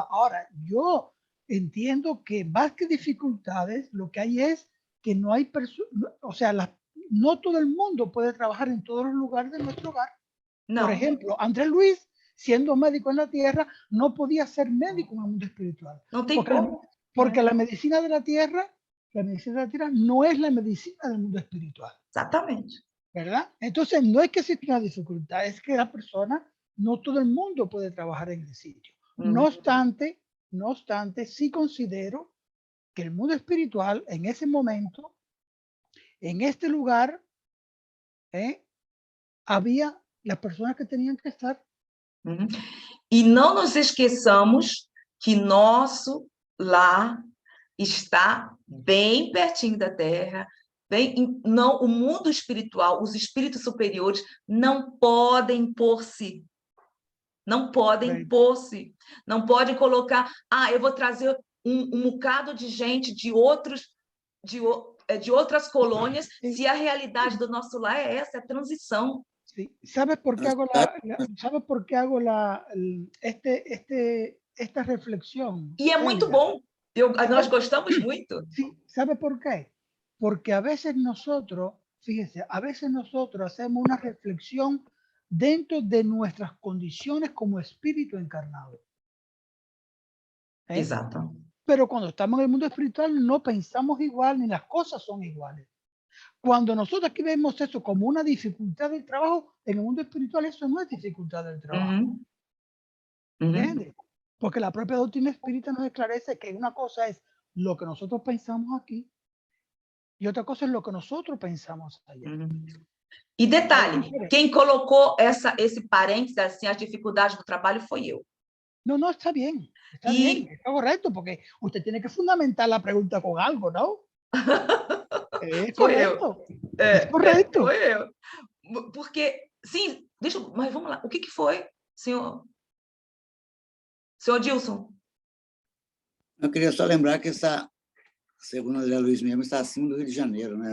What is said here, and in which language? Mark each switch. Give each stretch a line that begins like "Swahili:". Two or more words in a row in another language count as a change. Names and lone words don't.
Spanish: Ahora, yo entiendo que más que dificultades, lo que hay es que no hay personas, o sea, no todo el mundo puede trabajar en todos los lugares de nuestro hogar.
Portuguese: Não.
Spanish: Por ejemplo, Andrés Luis, siendo médico en la tierra, no podía ser médico en el mundo espiritual.
Portuguese: Não tem como.
Spanish: Porque la medicina de la tierra no es la medicina del mundo espiritual.
Portuguese: Exatamente.
Spanish: ¿Verdad? Entonces, no es que exista una dificultad, es que la persona, no todo el mundo puede trabajar en el sitio. No obstante, sí considero que el mundo espiritual, en ese momento, en este lugar, había las personas que tenían que estar.
Portuguese: E não nos esqueçamos que nosso lar está bem pertinho da Terra. Não, o mundo espiritual, os espíritos superiores não podem impor-se. Não podem impor-se. Não podem colocar, eu vou trazer um bocado de gente de outras colônias, se a realidade do nosso lar é essa, é a transição.
Spanish: Sí. ¿Sabes por qué hago esta reflexión?
Portuguese: E é muito bom. Nós gostamos muito.
Spanish: Sí, ¿sabe por qué? Porque a veces nosotros, fíjese, hacemos una reflexión dentro de nuestras condiciones como espíritu encarnado.
Portuguese: Exato.
Spanish: Pero cuando estamos en el mundo espiritual no pensamos igual ni las cosas son iguales. Cuando nosotros aquí vemos eso como una dificultad del trabajo, en el mundo espiritual eso no es dificultad del trabajo. ¿Entiendes? Porque la propia doctrina espírita nos esclarece que una cosa es lo que nosotros pensamos aquí y otra cosa es lo que nosotros pensamos allá.
Portuguese: E detalhe, quem colocou esse parênteses, assim, as dificuldades do trabalho foi eu.
Spanish: No, está bien, está correcto, porque usted tiene que fundamentar la pregunta con algo, ¿no?
Portuguese: É correto. É correto. Foi eu. Porque, sim, mas vamos lá. O que foi, senhor Dilson? Eu queria só lembrar que segundo André Luiz mesmo, está acima do Rio de Janeiro, né?